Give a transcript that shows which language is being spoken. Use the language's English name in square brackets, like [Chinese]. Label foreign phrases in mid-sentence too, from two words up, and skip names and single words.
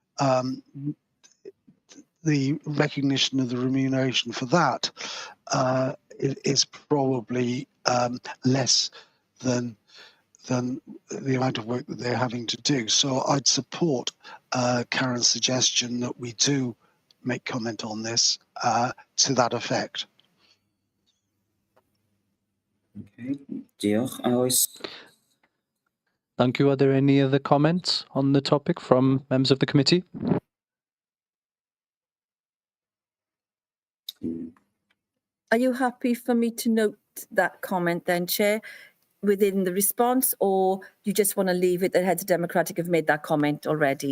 [English] The recognition of the remuneration for that is probably less than the amount of work that they're having to do. So I'd support Karen's suggestion that we do make comment on this to that effect. [Welsh] Okay, diolch. Oes. [English] Thank you. Are there any other comments on the topic from members of the committee? Are you happy for me to note that comment then, Chair, within the response, or you just want to leave it that Heads of Democratic have made that comment already?